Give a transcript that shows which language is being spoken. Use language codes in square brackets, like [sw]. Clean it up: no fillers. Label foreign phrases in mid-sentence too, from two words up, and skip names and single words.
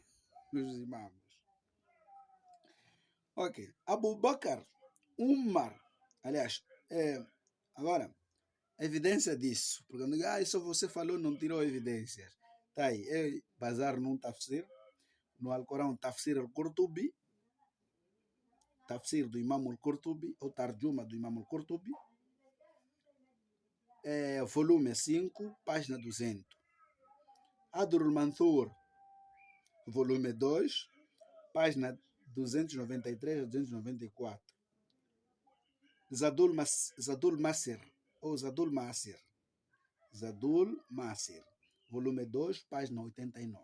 [pt] Os imãs. Ok. Abu Bakr, Umar, aliás, agora, evidência disso, porque não diga, isso você falou, não tirou evidências. Tá aí, é bazar num tafsir, no Alcorão, tafsir al-Qurtubi, tafsir do Imam al-Qurtubi, ou tarjuma do Imam al-Qurtubi, volume 5, página 200. Adrul Manthur, volume 2, página 293 a 294. Zadul Masir, ou Zadul Masir, Zadul Masir, volume 2, página 89.